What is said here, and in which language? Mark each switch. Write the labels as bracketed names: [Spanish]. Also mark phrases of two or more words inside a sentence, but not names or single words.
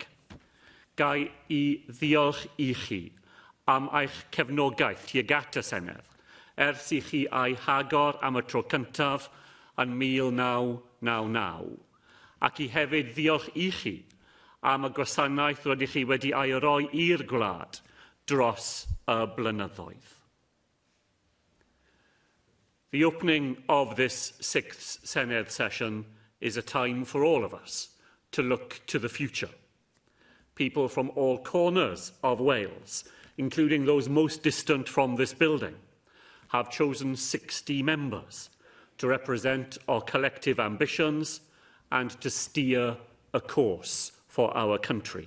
[Welsh] Gai I ddiolch I chi am eich cefnogaeth tuag at y Senedd, ers I chi a'i hagor am y tro cyntaf yn 1999, ac I hefyd ddiolch I chi am y gwasanaeth rydych chi wedi ei roi i'r gwlad dros y blynyddoedd. [English] The opening of this 6th Senedd session is a time for all of us to look to the future. People from all corners of Wales, including those most distant from this building, have chosen 60 members to represent our collective ambitions and to steer a course for our country.